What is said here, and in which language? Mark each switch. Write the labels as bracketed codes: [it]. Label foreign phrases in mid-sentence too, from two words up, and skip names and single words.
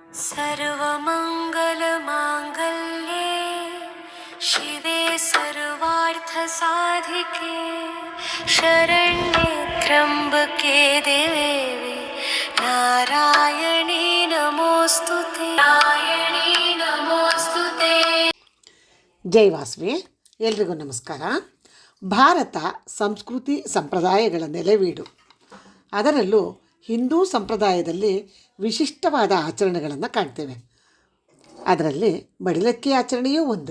[sa] सर्वमङ्गलमाङ्गल्ये शिवे सर्वार्थसाधिके शरण्ये त्र्यम्बके देवी नारायणी नमोस्तुते नारायणी नमोस्तुते. [kn] ಜೈ ವಾಸವಿ. ಎಲ್ರಿಗೂ ನಮಸ್ಕಾರ. ಭಾರತ ಸಂಸ್ಕೃತಿ ಸಂಪ್ರದಾಯಗಳ ನೆಲೆವೀಡು. ಅದರಲ್ಲೂ ಹಿಂದೂ ಸಂಪ್ರದಾಯದಲ್ಲಿ ವಿಶಿಷ್ಟವಾದ ಆಚರಣೆಗಳನ್ನು ಕಾಣ್ತೇವೆ. ಅದರಲ್ಲಿ ಮಡಿಲಕ್ಕಿ ಆಚರಣೆಯೂ ಒಂದು.